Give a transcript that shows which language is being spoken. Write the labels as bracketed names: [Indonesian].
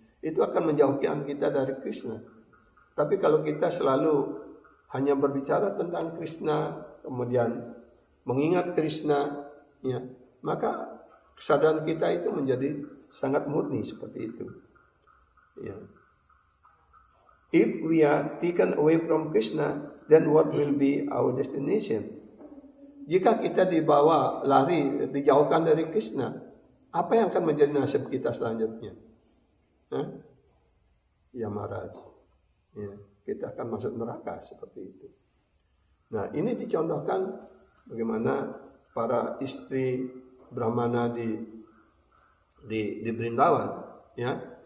[Indonesian] Itu akan menjauhkan kita dari Krishna. Tapi kalau kita selalu hanya berbicara tentang Krishna, kemudian mengingat Krishna, ya, maka kesadaran kita itu menjadi sangat murni seperti itu. Ya. [English] If we are taken away from Krishna, then what will be our destination? [Indonesian] Jika kita dibawa lari, dijauhkan dari Krishna, apa yang akan menjadi nasib kita selanjutnya? Yamaraj. Ya, kita akan masuk neraka seperti itu. Nah, ini dicontohkan bagaimana para istri Brahmana di Brindavan, ya.